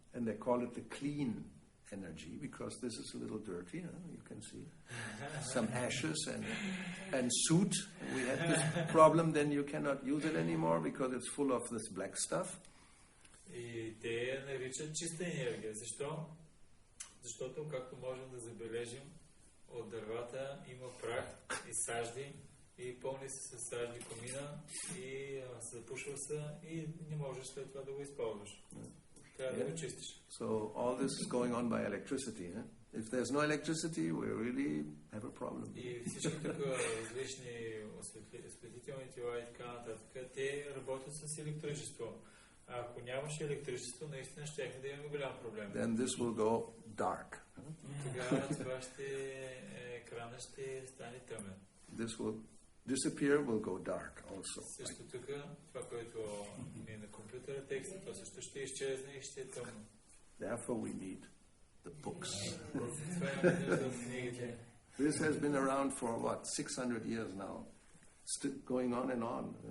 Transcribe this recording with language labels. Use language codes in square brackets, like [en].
[en] And they call it the clean energy because this is a little dirty. You can see some ashes and soot. We had this problem. Then you cannot use it anymore because it's full of this black stuff. [bg] И те наричат чиста енергия. Защо? Защото, както можем да забележим, от дървата има прах и сажди, и пълни се с сажди комина, и се запушва се, и не можеш след това да го използваш. Трябва да го чистиш. [en] So all this is going on by electricity. If there's no electricity, we really have a problem. [bg] И всички такива различни осветителни тела и така нататък, те работят с електричество. Ако нямаше електричество, наистина ще да имаме голям проблем. [en] Then this will go dark. [bg] Тогава това екранът ще стане тъмен. [en] This will disappear, will go dark also. [bg] Също така, това, което е на компютъра текста, то също ще изчезне и ще е тъмно. [en] Therefore we need the books. [bg] Това е нужда от книгите. [en] This has been around for what, 600 years now, still going on and on.